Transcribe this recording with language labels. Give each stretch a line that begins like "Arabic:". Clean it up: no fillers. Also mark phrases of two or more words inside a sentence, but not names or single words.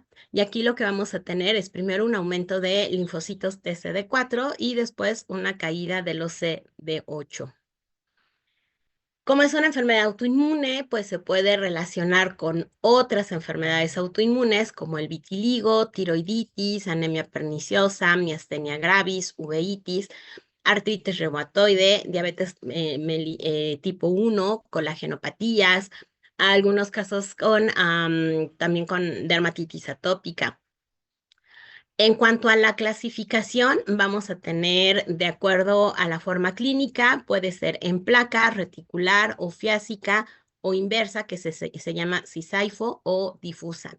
Spanish: Y aquí lo que vamos a tener es primero un aumento de linfocitos TCD4 y después una caída de los CD8. Como es una enfermedad autoinmune, pues se puede relacionar con otras enfermedades autoinmunes como el vitiligo, tiroiditis, anemia perniciosa, miastenia gravis, uveitis, artritis reumatoide, diabetes tipo 1, colagenopatías, algunos casos también con dermatitis atópica. En cuanto a la clasificación, vamos a tener, de acuerdo a la forma clínica, puede ser en placa, reticular, ofiásica o inversa, que se llama cisaifo o difusa.